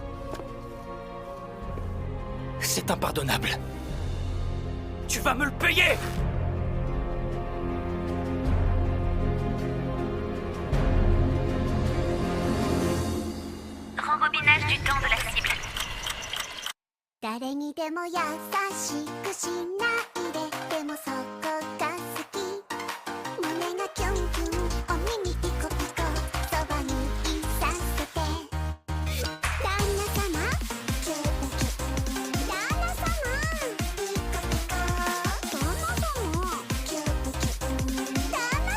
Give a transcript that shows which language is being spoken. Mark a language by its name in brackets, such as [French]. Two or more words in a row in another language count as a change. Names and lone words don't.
[French] C'est impardonnable. Tu vas me le payer! Rembobinage du temps de la cible. [Japanese] 誰にでも優しくしないででもそこが好き胸がキュンキュンお耳ピコピコそばにいさせて旦那様キュンキュン旦那様ピコピコ旦那様キュンキュン旦那